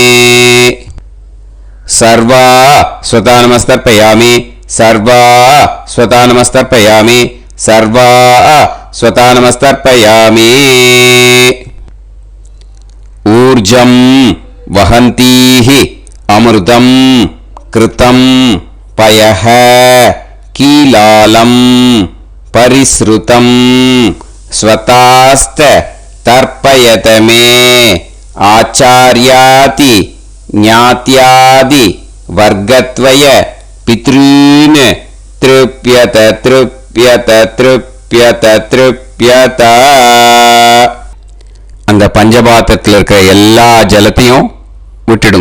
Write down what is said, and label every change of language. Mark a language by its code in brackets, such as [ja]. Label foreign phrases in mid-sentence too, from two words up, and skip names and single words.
[sa] సర్వా స్వతా నమస్తర్పయామి, సర్వా స్వతా నమస్తర్పయామి, సర్వా స్వతా నమస్తర్పయామి. ఊర్జం వహంతీః அமிர்தம் கிருதம் பயஹ கீலாலம் பரிஸ்ருதம் ஸ்வதாஸ்த தர்ப்பயதமே ஆச்சார்யாதி ஞாத்யாதி வர்க்கத்வய பித்ரூன் த்ருப்யத த்ருப்யத த்ருப்யத த்ருப்யத. [ta] அந்த பஞ்சபாத்திரத்தில் இருக்கிற எல்லா ஜலத்தையும் விட்டுடுங்க.